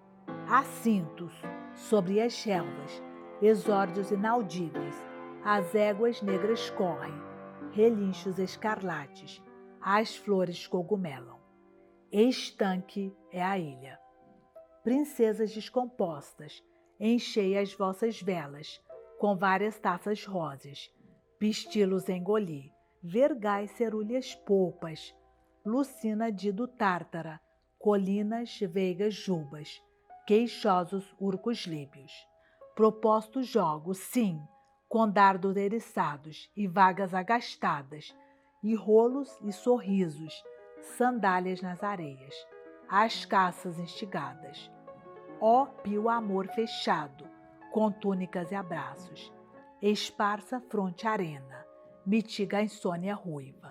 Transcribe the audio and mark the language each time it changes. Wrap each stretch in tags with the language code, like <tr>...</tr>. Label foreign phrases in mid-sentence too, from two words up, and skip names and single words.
<pt>Há cintos sobre as relvas, exórdios inaudíveis, as éguas negras correm, relinchos escarlates, as flores cogumelam. Estanque é a ilha. Princesas descompostas, enchei as vossas velas, com várias taças rosas, pistilos engoli, vergais cerúleas polpas, lucina dido tártara, colinas, veigas jubas, queixosos urcos líbios. Propostos jogos, sim, com dardos eriçados e vagas agastadas, e rolos e sorrisos, sandálias nas areias, as caças instigadas. Ó pio amor fechado, com túnicas e abraços, esparsa fronte arena, mitiga a insônia ruiva.</pt>